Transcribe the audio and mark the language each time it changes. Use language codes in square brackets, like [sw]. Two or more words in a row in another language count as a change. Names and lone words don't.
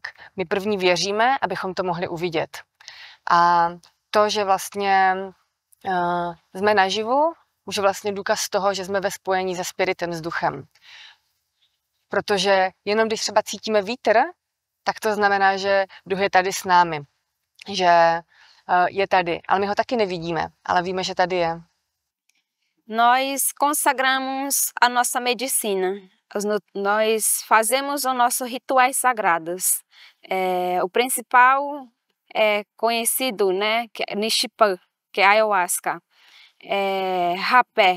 [cs] My první věříme, abychom to mohli uvidět. A to, že vlastně jsme naživu, už je vlastně důkaz toho, že jsme ve spojení se spiritem, s duchem. Protože jenom když třeba cítíme vítr, tak to znamená, že duch je tady s námi, že je tady, ale my ho taky nevidíme, ale víme, že tady je. [pt] Nós consagramos a nossa medicina, nós fazemos os nossos rituais sagrados. O principal é conhecido, né, que é Nishipã, que é a ayahuasca, rapé.